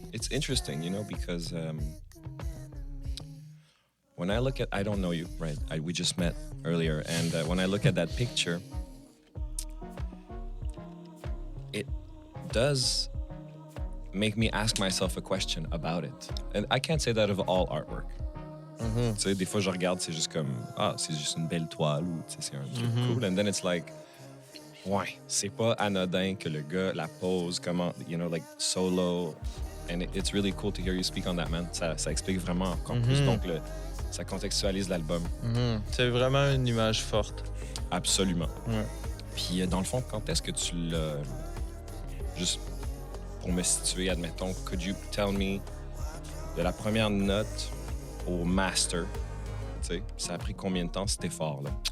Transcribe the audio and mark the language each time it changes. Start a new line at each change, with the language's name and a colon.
English: Interesting, you know, because when I look at, I don't know you, right? We just met earlier, and when I look at that picture, it does make me ask myself a question about it. And I can't say that of all artwork.
French: Tu sais, des fois, je regarde, c'est juste comme, c'est juste une belle toile, ou c'est un truc cool.
English: And then it's like,
French: ouais, c'est pas anodin que le gars, la pose, comment,
English: you know, like solo. And it's really cool to hear you speak on that, man.
French: Ça explique vraiment encore plus. Donc, ça contextualise l'album. C'est vraiment une image forte. Absolument. Ouais. Puis, dans le fond, quand est-ce que tu l'as... Juste pour me situer, admettons,
English: could you tell me
French: de la première note au master, tu sais, ça a pris combien de temps cet effort-là?